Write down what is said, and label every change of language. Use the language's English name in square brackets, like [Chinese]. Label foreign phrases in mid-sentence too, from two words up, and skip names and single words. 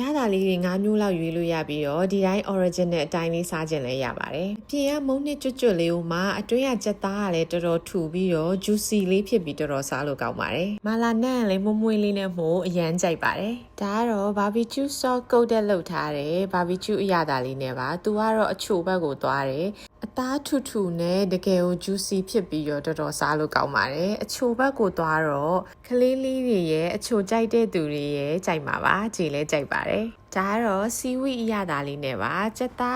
[Burmese] သာလေးတွေ9မျိုးလောက်ရွေးလို့ရပြီးတော့ဒီတိုင်း original အတိုင်းလေးစားခြင်းလည်းရပါတယ်။အပြင်ကမုံနှစ်ကျွတ်လေးဟိုမှာအတွင်းကကြက်သားကလည်းတော်တော်ထူ ပြီးတော့ juicy လေးဖြစ်ပြီးတော်တော်စားလို့ကောင်းပါတယ်။မာလာနဲ့လည်းမွေ့လေးနဲ့မို့အရန်ကြိုက်ပါတယ်။ဒါကတော့ [English] barbecue sauce coated [Burmese] လုပ်ထားတယ်။ barbecue အရသာလေးနဲ့ပါ။သူကတော့အချိုဘက်ကိုသွားတယ်။အသားထူထူနဲ့တကယ်ကို juicy ဖြစ်ပြီးတော့တော်တော်စားလို့ကောင်းပါတယ်။အချိုဘက်ကိုသွားတော့ကလေးလေးတွေရဲ့အချိုကြိုက်တဲ့သူတွေရဲ့ကြိုက်မှာပါ။ကြည်လဲကြိုက်ပါတယ်။ဒါကတော့ seaweed အရသာလေးနဲ့ပါ။ကြက်သား